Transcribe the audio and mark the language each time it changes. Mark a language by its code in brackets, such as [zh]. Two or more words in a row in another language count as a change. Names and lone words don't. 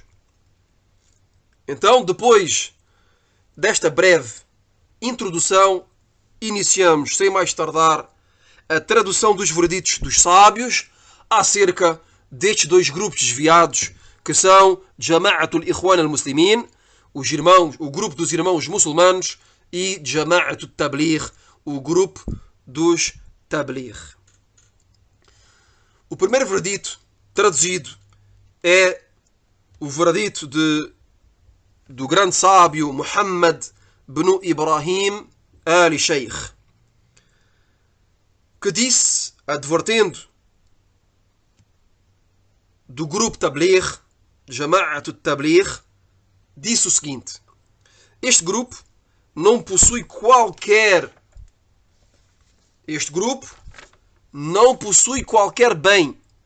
[pt] Então, depois desta breve introdução, iniciamos, sem mais tardar, a tradução dos vereditos dos sábios acerca destes dois grupos desviados, que são Jama'atul Ikhwan al-Muslimin, o grupo dos irmãos muçulmanos, e Jama'atul Tabligh, o grupo dos Tabligh. O primeiro veredito traduzido é o veredito do grande sábio Muhammad ibn Ibrahim al-Sheikh, que disse, advertendo do grupo Tabligh, Jama'atul Tabligh, disse o seguinte: este grupo não possui qualquer bem.